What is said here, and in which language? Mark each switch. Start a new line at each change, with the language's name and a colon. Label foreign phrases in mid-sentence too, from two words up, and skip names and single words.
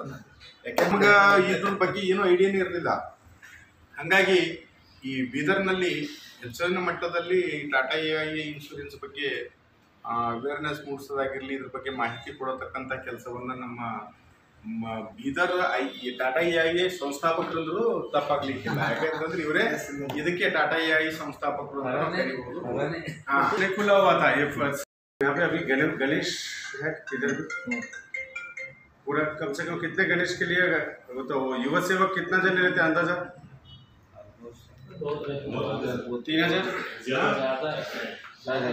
Kannada: ಯಾಕೆಂದ್ರೆ ಇದ್ರ ಬಗ್ಗೆ ಏನೂ ಐಡಿಯಾನೇ ಇರಲಿಲ್ಲ. ಹಾಗಾಗಿ ಈ ಬೀದರ್ನಲ್ಲಿ ಹೆಚ್ಚಿನ ಮಟ್ಟದಲ್ಲಿ ಟಾಟಾ ಎಐ ಇನ್ಶೂರೆನ್ಸ್ ಬಗ್ಗೆ ಅವೇರ್ನೆಸ್ ಮೂಡಿಸೋದಾಗಿರಲಿ, ಇದ್ರ ಬಗ್ಗೆ ಮಾಹಿತಿ ಕೊಡತಕ್ಕಂಥ ಕೆಲಸವನ್ನು ನಮ್ಮ ಬೀದರ್ ಟಾಟಾ ಎಐ ಸಂಸ್ಥಾಪಕರಂದ್ರು ತಪ್ಪಾಗ್ಲಿಕ್ಕಿಲ್ಲ. ಯಾಕಂತಂದ್ರೆ ಇವರೇ ಇದಕ್ಕೆ ಟಾಟಾ ಎಐ ಸಂಸ್ಥಾಪಕರು ಕರೀಬಹುದು.
Hindi: अभी गणेश है इधर पूरा कम से कम कितने गणेश के लिए तो युवा सेवक कितना जन रहते हैं अंदाजा? 3000.